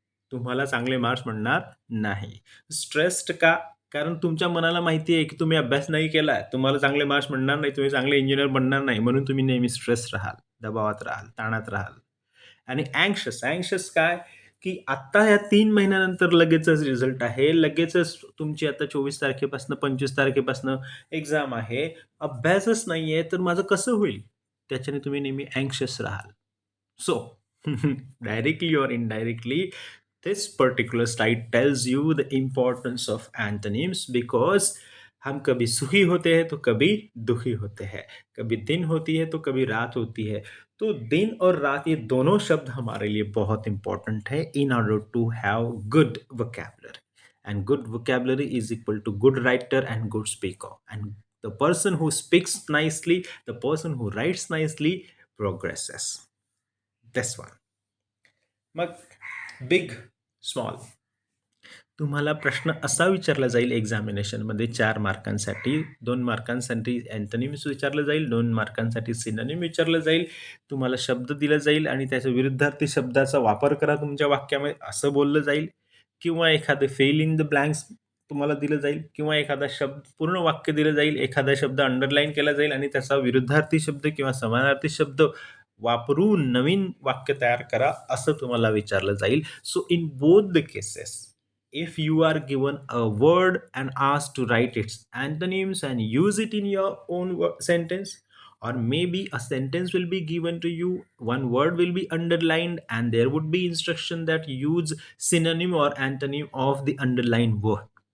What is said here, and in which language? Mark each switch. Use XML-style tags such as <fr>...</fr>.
<mr>तुम्हाला चांगले मार्क्स मिळणार नाही. स्ट्रेस्ड का, कारण तुमच्या मनाला माहिती आहे की तुम्ही अभ्यास नाही केला, तुम्हाला चांगले मार्क्स मिळणार नाही, तुम्ही चांगले इंजिनियर बनणार नाही, म्हणून तुम्ही नेहमी स्ट्रेस राहाल, दबावात राहाल, ताणात राहाल. आणि अँक्शस, अँक्शस काय, की आत्ता ह्या 3 महिन्यानंतर लगेचच रिझल्ट आहे, लगेचच तुमची आता 24 तारखेपासून 25 तारखेपासून एक्झाम आहे, अभ्यासच नाही आहे, तर माझं कसं होईल, त्याच्याने तुम्ही नेहमी अँक्शस राहाल.</mr> <en>so directly</en> <hi>और indirectly</hi> <en>this particular slide tells you the importance of antonyms, because</en> <hi>हम कभी सुखी होते हैं तो कभी दुखी होते हैं, कभी दिन होती है तो कभी रात होती है. तो दिन और रात ये दोनों शब्द हमारे लिए बहुत इंपॉर्टेंट है</hi> <en>In order to have good vocabulary. And good vocabulary is equal to good writer and good speaker. And the person who speaks nicely, the person who writes nicely progresses. This one. मग big, small.</en> <mr>तुम्हाला प्रश्न असा विचारला जाईल एक्झामिनेशनमध्ये 4 मार्कांसाठी. 2 मार्कांसाठी antonyms विचारलं जाईल, 2 मार्कांसाठी synonym विचारलं जाईल. तुम्हाला शब्द दिला जाईल आणि त्याच्या विरुद्धार्थी शब्दाचा वापर करा तुमच्या वाक्यामध्ये असं बोललं जाईल, किंवा एखादं फिल इन द ब्लँक्स तुम्हाला दिलं जाईल, किंवा एखादा शब्द पूर्ण वाक्य दिलं जाईल, एखादा शब्द अंडरलाईन केला जाईल आणि त्याचा विरुद्धार्थी शब्द किंवा समानार्थी शब्द वापरून नवीन वाक्य तयार करा असं तुम्हाला विचारलं जाईल.</mr> <en>So in both the cases, if you are given a word and asked to write its antonyms and use it in your own sentence, or maybe a sentence will be given to you, one word will be underlined and there would be instruction that use synonym or antonym of the underlined word.</en>